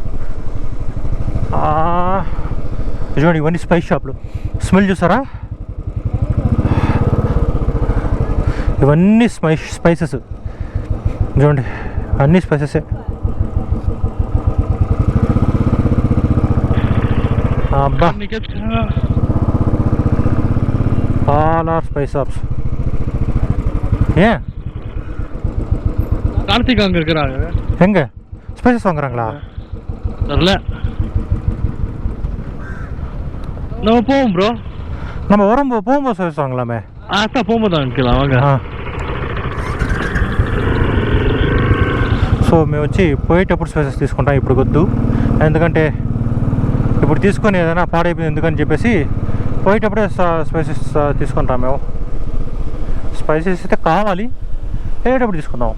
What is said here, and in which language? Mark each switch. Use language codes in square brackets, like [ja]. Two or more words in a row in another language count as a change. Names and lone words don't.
[te] చూడండి, ఇవన్నీ [en] spice shops. [te] స్మెల్ చూసారా? ఇవన్నీ స్పైసెస్. చూడండి, అన్నీ స్పైసెసే. అబ్బా, [en] all are spice shops. [ta] ஏன் கார்த்திக் அங்கே இருக்கிறாங்க? எங்கே ஸ்பைசஸ் வாங்குறாங்களா? தெரில. நம்ம போவோம் ப்ரோ. நம்ம போகும்போது ஸ்பைசஸ் வாங்கலாமே. சார் போகும்போது வாங்கிக்கலாம் வாங்க. [te] సో మేము వచ్చి పోయేటప్పుడు స్పైసెస్ తీసుకుంటాం, ఇప్పుడు వద్దు. ఎందుకంటే ఇప్పుడు తీసుకొని ఏదైనా పాడైపోయింది ఎందుకని చెప్పేసి పోయేటప్పుడే స్పైసెస్ తీసుకుంటాం మేము. స్పైసెస్ అయితే కావాలి, వెళ్ళేటప్పుడు తీసుకుందాం.